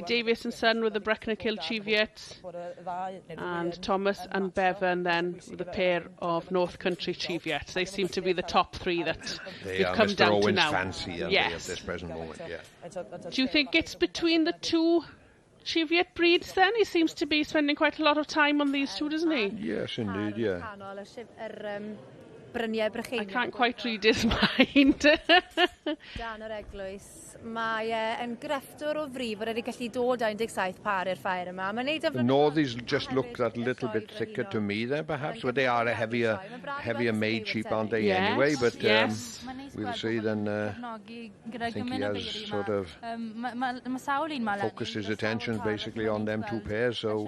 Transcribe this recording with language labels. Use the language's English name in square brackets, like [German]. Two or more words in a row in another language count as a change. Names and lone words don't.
[English] Davis and Son with the Bracknell Hill Cheviot, and Thomas and Bevan then with a pair of North Country Cheviots. They seem to be the top three that we've come down Owen's to now. Fancy, yes. At this present moment, Do you think it's between the two Cheviot breeds then? He seems to be spending quite a lot of time on these two, doesn't he? Yes, indeed, yeah. [Welsh] bryniau Brycheiniog. [English] I can't quite read his mind. [Welsh] Dan yr eglwys. Mae yn grefftwr o frif wedi gallu dod â 17 par i'r ffair yma. [English] The Northies just look that little bit thicker to me there, perhaps, but they are a heavier made sheep, aren't they, anyway? But we'll see then. I think he has sort of focused his attention basically on them two pairs, so